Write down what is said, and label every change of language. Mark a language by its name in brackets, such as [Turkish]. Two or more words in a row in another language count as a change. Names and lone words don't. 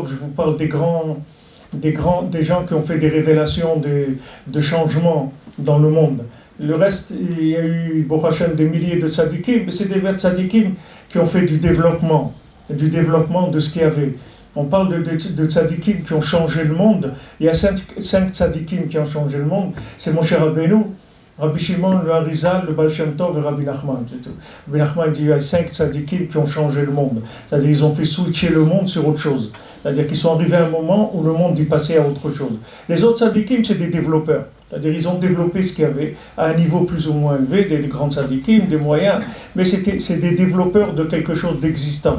[French] Je vous parle des gens qui ont fait des révélations de changements dans le monde. Le reste, il y a eu, [Hebrew] ברוך השם, [French] des milliers de tzadikim, mais c'est des tzadikim qui ont fait du développement de ce qu'il y avait. On parle de tzadikim qui ont changé le monde. Il y a 5 tzadikim qui ont changé le monde. C'est Moshe Rabbeinu, Rabbi Shimon, le Harizal, le Baal Shem Tov et Rabbi Nachman. Rabbi Nachman dit qu'il y a 5 tzadikim qui ont changé le monde. C'est-à-dire qu'ils ont fait switcher le monde sur autre chose. C'est-à-dire qu'ils sont arrivés à un moment où le monde est passé à autre chose. Les autres tzadikim, c'est des développeurs. C'est-à-dire qu'ils ont développé ce qu'il y avait à un niveau plus ou moins élevé, des grands tzadikim, des moyens, mais c'est des développeurs de quelque chose d'existant.